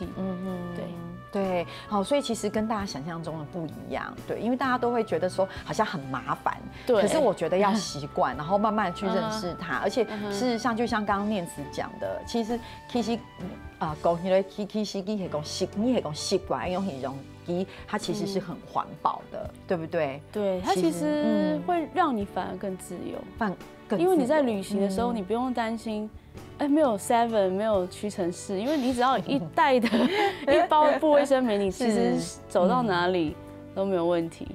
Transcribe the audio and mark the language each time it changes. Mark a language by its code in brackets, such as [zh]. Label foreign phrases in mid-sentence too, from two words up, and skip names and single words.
[zh] 对，好，所以其实跟大家想象中的不一样，对，因为大家都会觉得说好像很麻烦，对，可是我觉得要习惯，然后慢慢去认识它，而且事实上就像刚刚念慈讲的，其实讲起来，其实你係講習慣用形容機，它其實是很環保的，對不對？對，它其實會讓你反而更自由，因為你在旅行的時候，你不用擔心。沒有 Seven， 沒有屈臣氏，因為你只要一袋的一包布衛生棉，你其實走到哪裡都沒有問題。